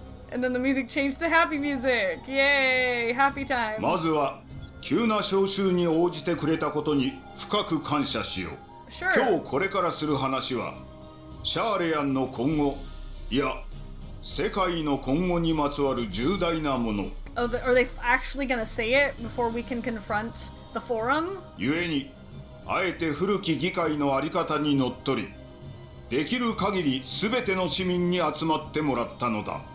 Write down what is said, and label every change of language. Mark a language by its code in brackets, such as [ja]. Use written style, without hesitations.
[en] And then the music changed to happy music. Yay! Happy time. [ja] まずは急な招集に応じてくれたことに深く感謝しよう。 [en] Sure. [ja] 今日これからする話はシャーレアンの今後、いや世界の今後にまつわる重大なもの。 [en] Oh, are they actually gonna say it before we can confront the Forum? [ja] 故にあえて古き議会のあり方にのっとり。できる限りすべての市民に集まってもらったのだ。